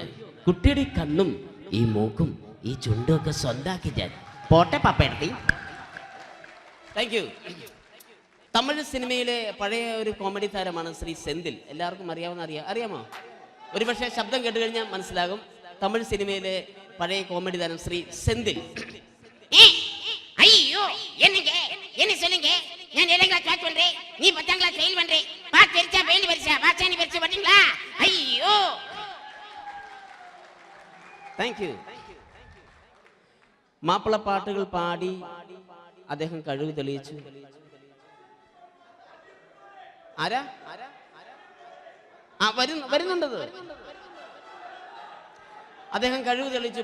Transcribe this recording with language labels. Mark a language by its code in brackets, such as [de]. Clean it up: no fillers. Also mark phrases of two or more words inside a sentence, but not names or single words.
[ml] കുട്ടിയുടെ ഈ കണ്ണും ഈ മൂക്കും ഈ ചുണ്ടും ഒക്കെ സ്വന്താക്കി ഞാൻ പോട്ടെ പപ്പയെടുത്തി. [en] thank you. [ml] തമിഴ് സിനിമയിലെ പഴയ ഒരു കോമഡി താരമാണ് ശ്രീ സെന്തിൽ. എല്ലാവർക്കും അറിയാമോ? ഒരുപക്ഷെ ശബ്ദം കേട്ട് കഴിഞ്ഞാൽ മനസ്സിലാകും. തമിഴ് സിനിമയിലെ പഴയ കോമഡി താരം ശ്രീ സെന്തിൽ. [ta] ஐயோ என்னங்க என்ன சொல்லுங்க நான் 7th கிளாஸ் பண்றேன் நீ 10th பத்தாம் கிளாஸ் ஃபெயில் பண்றேன். பாஸ் பெருசா ஃபெயில் பெருசா பாஸ் நீ பெருசா பாத்தீங்களா? ஐயோ. [en] thank you. [ml] മാപ്പിളപ്പാട്ടുകൾ പാടി അദ്ദേഹം കഴിവ് തെളിയിച്ചു. ആരാ? വരുന്നുണ്ടത്. അദ്ദേഹം കഴിവ് തെളിയിച്ചു.